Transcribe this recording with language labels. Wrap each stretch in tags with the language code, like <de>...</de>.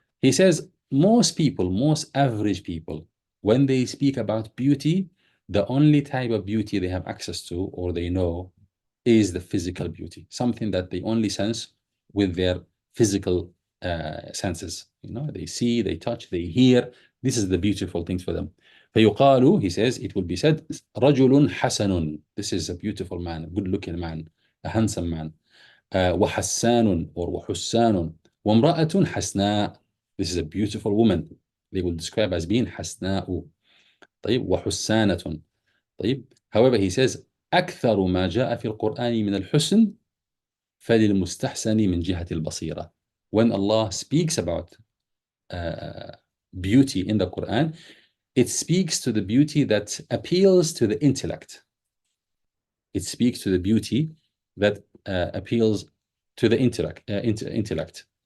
<en>He says most average people, when they speak about beauty, the only type of beauty they have access to or they know is the physical beauty, something that they only sense with their physical senses. They see, they touch, they hear. This is the beautiful things for them.</en> <ar>فيقال,</ar> <en>he says, it will be said,</en> <ar>رجل حسن.</ar> <en>This is a beautiful man, a good-looking man, a handsome man.</en> <ar>وحسان or وحسان. وامرأة حسناء.</ar> <en>This is a beautiful woman. They will describe as being حسناء.</en> <ar>طيب وحسانة. طيب.</ar> <en>However, he says</en> <ar>أكثر ما جاء في القرآن من الحسن فللمستحسن من جهة البصيرة.</ar> <en>When Allah speaks about beauty in the Quran, it speaks to the beauty that appeals to the intellect. It speaks to the beauty that appeals to the intellect.</en>